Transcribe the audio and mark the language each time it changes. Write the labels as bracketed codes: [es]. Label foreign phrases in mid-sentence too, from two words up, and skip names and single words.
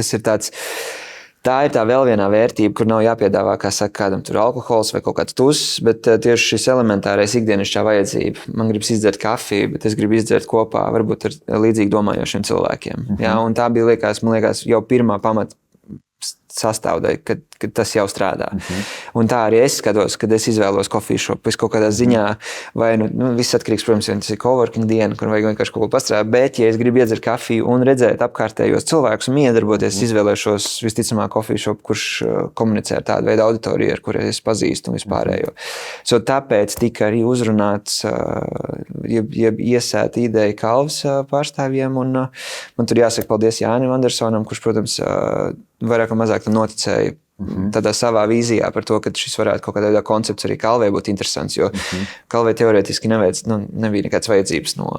[lv] Un tas ir tāds tā ir tā vēl vienā vērtība, kur nav jāpiedāvā, kā saka, kādam tur alkohols vai kaut kāds tuss, bet tieši šis elementārais ikdienišķā vajadzība. Man gribas izdzert kafiju, bet es gribu izdzert kopā varbūt ar līdzīgi domājošiem cilvēkiem. Jā, un tā bija, man liekas, jau pirmā pamata sastāvdaļa, kad tas jau strādā. Un tā arī es skatos, kad es izvēlos [en] coffee shop, [lv] es kaut kādā ziņā, vai viss atkarīgs, protams, ja tas ir coworking diena, kur vajag vienkārši kaut ko pastrādāt, bet, ja es gribu iedzert kafiju un redzēt apkārtējos cilvēkus un iedarboties, izvēlēšos visticamāk [en] coffee shop, [lv] kurš komunicē ar tādu veidu auditoriju, ar kuru es pazīstu un vispārējo. Tāpēc tika arī uzrunāts, iesēta ideja Kalvas pārstāvjiem, un man tur jāsaka paldies Jānim Andersonam, kurš, protams, vairāk vai mazāk tam noticēja tādā savā vīzijā par to, ka šis varētu kaut kādā veidā koncepts arī Kalvē būt interesants, jo Kalvē teorētiski nebija nekāds vajadzības no